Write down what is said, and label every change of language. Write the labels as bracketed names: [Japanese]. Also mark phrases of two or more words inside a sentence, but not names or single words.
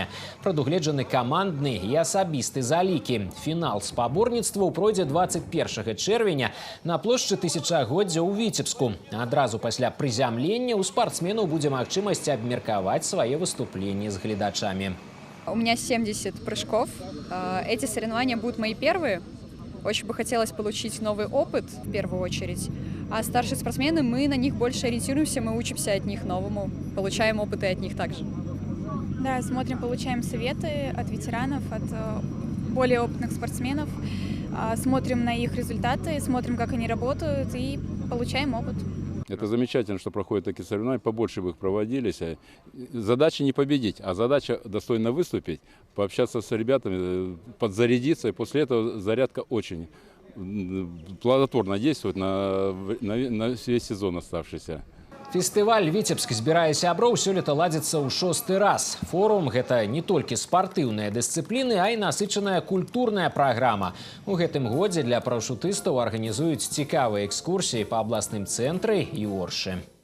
[Belarusian] Прадугледжаны камандны і асабісты залікі. Фінал спаборніцтваў пройдзе 21 чэрвеня на плошчы Тысячагоддзя ў Віцебску. Адразу пасля прызямлення у спартсменаў будзе магчымасць абмеркаваць свае выступленні з гледачамі. [Russian] У меня 70 прыжков. Эти соревнования будут мои первые. Очень бы хотелось получить новый опыт в первую очередь. А старшие спортсмены, мы на них больше ориентируемся, мы учимся от них новому, получаем опыты от них также. Да, смотрим, получаем советы от ветеранов, от более опытных спортсменов. смотрим на их результаты, смотрим, как они работают, и получаем опыт. Это замечательно, что проходят такие соревнования, побольше бы их проводились. Задача не победить, а задача достойно выступить, пообщаться с ребятами, подзарядиться, и после этого зарядка очень плодотворно действует на весь сезон оставшийся. [Belarusian] Фестываль «Віцебск збірае сяброў» сёлета ладзіцца ў 6-й раз. Форум – гэта не толькі спартыўныя дысцыпліны, а і насычаная культурная праграма. У гэтым годзе для парашутыстаў арганізуюць цікавыя экскурсіі па абласным цэнтры і Оршы.